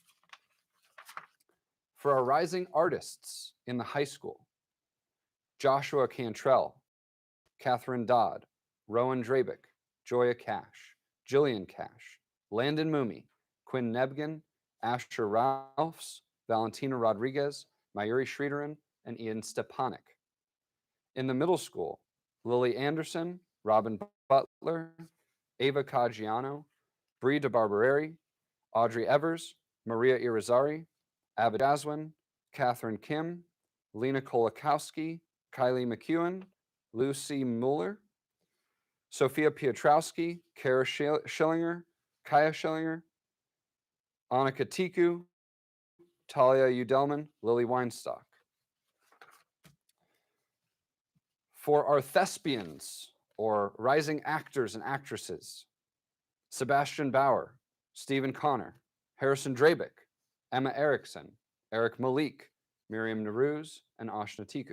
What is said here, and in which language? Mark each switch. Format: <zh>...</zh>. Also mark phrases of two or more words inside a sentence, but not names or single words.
<en>For our rising artists in the high school, Joshua Cantrell, Catherine Dodd, Rowan Drabick, Joya Cash, Jillian Cash, Landon Mooney, Quinn Nebgen, Asher Ralphs, Valentina Rodriguez, Mayuri Sridharan, and Ian Stepanek. In the middle school, Lily Anderson, Robin Butler, Ava Caggiano, Bree DeBarbereri, Audrey Evers, Maria Irizarry, Abba Jaswin, Catherine Kim, Lena Kolakowski, Kylie McEwen, Lucy Mueller, Sophia Piotrowski, Kara Schillinger, Kaya Schillinger, Annika Tiku, Talia Udelman, Lily Weinstock. For our thespians or rising actors and actresses, Sebastian Bauer, Stephen Connor, Harrison Drabick, Emma Erickson, Eric Malik, Miriam Naruz, and Ashna Tiku.</en>